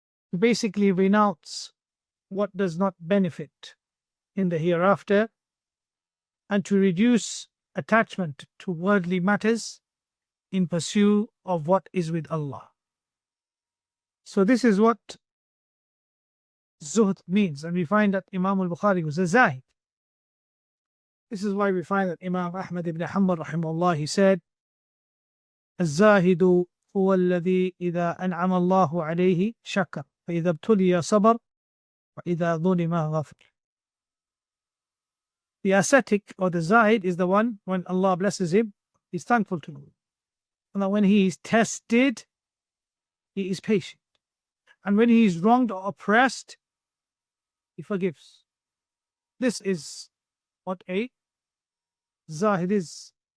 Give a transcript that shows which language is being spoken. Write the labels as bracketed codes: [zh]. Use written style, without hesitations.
[en] To basically renounce what does not benefit in the hereafter and to reduce attachment to worldly matters in pursuit of what is with Allah. So this is what zuhd means, and we find that Imam al-Bukhari was a zahid. This is why we find that Imam Ahmad ibn Hanbal rahimahullah, he said, [ar] الزاهد هو الذي إذا أنعم الله عليه شكر فإذا ابتلي صبر وإذا ظلم غفر. [en] The ascetic or the zahid is the one, when Allah blesses him, he's thankful to him. And that when he is tested, he is patient. And when he is wronged or oppressed, he forgives. This is what a zahid is.